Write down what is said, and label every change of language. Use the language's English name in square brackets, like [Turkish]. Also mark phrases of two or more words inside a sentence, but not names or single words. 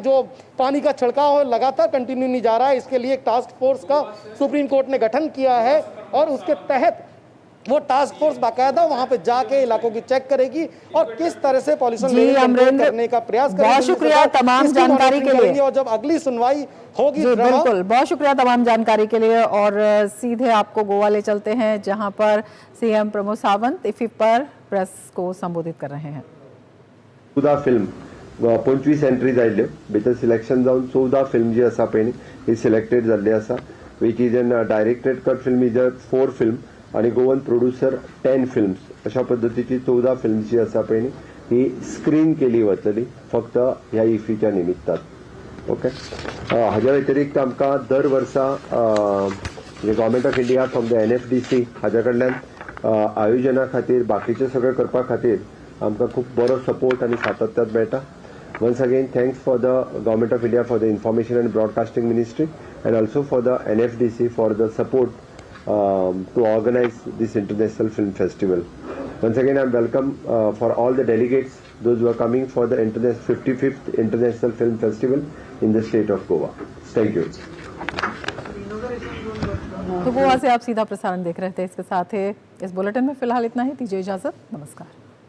[Hindi] जो पानी का छिड़काव लगातार कंटिन्यू नहीं जा रहा है। इसके लिए एक [English] task force [Hindi] का सुप्रीम कोर्ट ने गठन किया है और उसके तहत वो [English] task force [Hindi] बाकायदा वहां पे जाके इलाकों की चेक करेगी और किस तरह से [English] pollution level [Hindi] करने का प्रयास करेगी। बहुत शुक्रिया तमाम जानकारी के लिए। और जब अगली सुनवाई होगी बिल्कुल, बहुत शुक्रिया तमाम जानकारी के लिए। और सीधे आपको गोवा ले चलते हैं जहां पर CM प्रमोद सावंत इफ्फी पर प्रेस को संबोधित कर रहे हैं। [Konkani] 14 फिल्म 25 एंट्रीज आयल्यो भितर सिलेक्शन जावन 14 फिल्म जी आसा पळय ही सिलेक्टेड जाल्ली आसा [English] which is an directed cut film is [Konkani] 4 फिल्म आणि [English] Goan producer [Konkani] 10 फिल्म्स अशा पद्धतीची 14 फिल्म्स जी आसा पळय ही स्क्रीन केली वतली फक्त ह्या इफ्फीच्या निमित्तान। ओके, हाज्या व्यतिरिक्त आमकां दर वर्सा [English] Government of India from the NFDC [Konkani] हाज्या कडल्यान आयोजना खातीर बाकीचे सगळे करपा खातीर आमकां खूब बरो सपोर्ट आनी सातत्यात मेळटा। [English] Once again, thanks for the Government of India for the Information and Broadcasting Ministry and also for the NFDC for the support to organize this International Film Festival. Once again, I welcome for all the delegates, those who are coming for the 55th International Film Festival in the state of Goa. Thank you. [Hindi] तो गोवा से आप सीधा प्रसारण देख रहे थे। इसके साथ ही इस बुलेटिन में फिलहाल इतना ही। दीजिए इजाजत, नमस्कार।